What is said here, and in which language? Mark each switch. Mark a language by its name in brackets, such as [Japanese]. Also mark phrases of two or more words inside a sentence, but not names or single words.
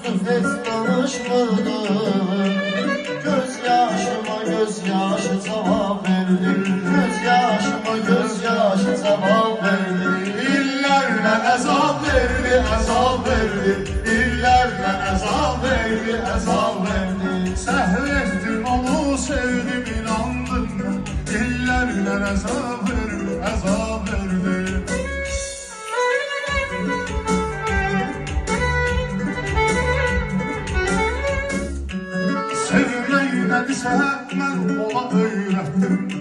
[Azerbaijani] Hasret danışmırdım. [Turkish] Gözyaşıma gözyaşı cevap verdi. Gözyaşıma gözyaşı cevap verdi. İllerle azap verdi, azap verdi. İllerle azap verdi, azap verdi. [Azerbaijani] Səhv onu sevdim, inandım. İllərlə əzab verdi, əzab verdi. Sevmək nədirsə mən ona öyrətdim.